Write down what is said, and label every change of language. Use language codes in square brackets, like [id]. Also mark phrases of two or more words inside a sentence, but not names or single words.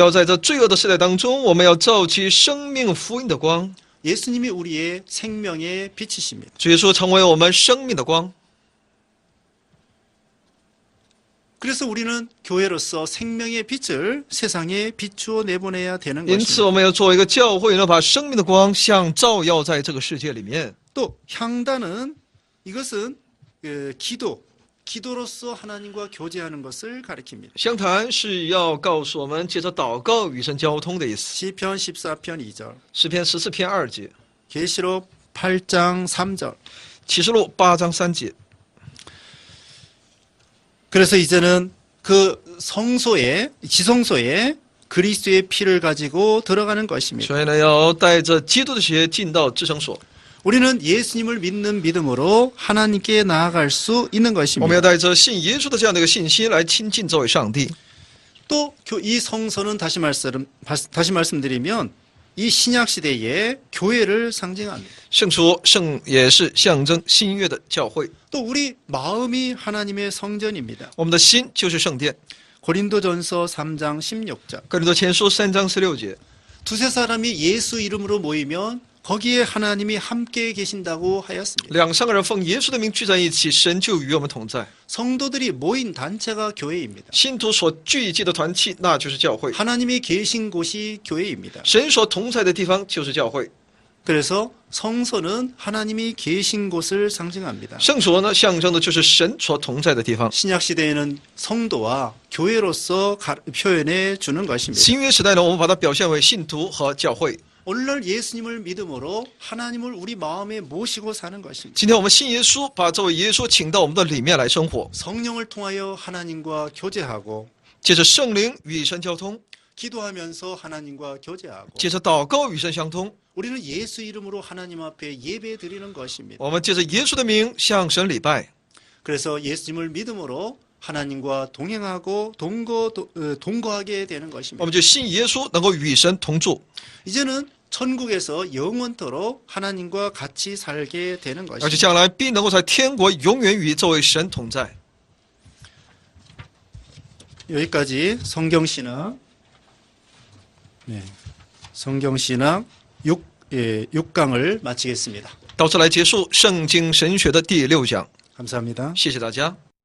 [zh] 要在这罪恶的时代当中，我们要照起生命福音的光。 [ko] 예수님이 우리의 생명의 빛이십니다. [zh] 主耶稣成为我们生命的光。 [ko] 그래서 우리는 교회로서 생명의 빛을 세상에 비추어 내보내야 되는 [zh] 因此， [ko] 것입니다. [zh] 我们要作为一个教会呢，把生命的光像照耀在这个世界里面。 [ko] 또 향단은 이것은 기도로서 하나님과 교제하는 것을 가리킵니다. [zh] 香坛是要告诉我们，借着祷告与神交通的意思。 [ko] 시편 14편 2절, [zh] 诗篇14篇2节， [ko] 계시록 8장 3절. [zh] 启示录8章3节。 [ko] 그래서 이제는 그 지성소에 그리스도의 피를 가지고 들어가는 것입니다. [zh] 所以呢，要带着基督的血进到至圣所。 [ko] 우리는 예수님을 믿는 믿음으로 하나님께 나아갈 수 있는 [zh] 我们 [ko] 것입니다. [zh] 要带着信耶稣的这样的一个信心来亲近这位上帝。 [ko] 또 이 성서는 다시 말씀드리면 이 신약 시대의 교회를 상징합니다. [zh] 圣所也是象征新约的教会。 [ko] 또 우리 마음이 하나님의 성전입니다. [zh] 我们的心就是圣殿。 [ko] 고린도전서 3장 16절. [zh] 哥林多前书3章16节。 [ko] 두세 사람이 예수 이름으로 모이면 거기에 하나님이 함께 계신다고 하였습니다. [zh] 2、3个人奉耶稣的名聚在一起，神就与我们同在。 [ko] 성도들이 모인 단체가 교회입니다. [zh] 信徒所聚集的团契，那就是教会。 [ko] 하나님이 계신 곳이 교회입니다. [zh] 神所同在的地方就是教会。 [ko] 그래서 성소는 하나님이 계신 곳을 상징합니다. [zh] 圣所呢，象征的就是神所同在的地方。 [ko] 신약 시대에는 성도와 교회로서 표현해 주는 것입니다. [zh] 新约时代呢，我们把它表现为信徒和教会。 [ko] 오늘날 예수님을 믿음으로 하나님을 우리 마음에 모시고 사는 것입니다. [zh] 今天我们信耶稣，把这位耶稣请到我们的里面来生活， [ko] 성령을 통하여 하나님과 교제하고 [zh] 借着圣灵与神交通， [ko] 기도하면서 하나님과 교제하고 [zh] 借着祷告与神相通。 [ko] 우리는 예수 이름으로 하나님 앞에 예배 드리는 것입니다. [zh] 我们借着耶稣的名向神礼拜。 [ko] 그래서 예수님을 믿음으로 하나님과 동행하고 동거하게 되는 [zh] 我 [ko] 것입니다. [zh] 们就信耶稣，能够与神同住。 [ko] 이제는 천국에서 영원토록 하나님과 같이 살게 되는 [zh] 而且 [ko] 것입니다. [zh] 将来必能够在天国永远与这位神同在。 [ko] 여기까지 성경신학, 성경신학 6강을 마치겠습니다. [zh] 到此来结束圣经神学的第6讲， [ko] 감사합니다. [zh] 谢谢大家。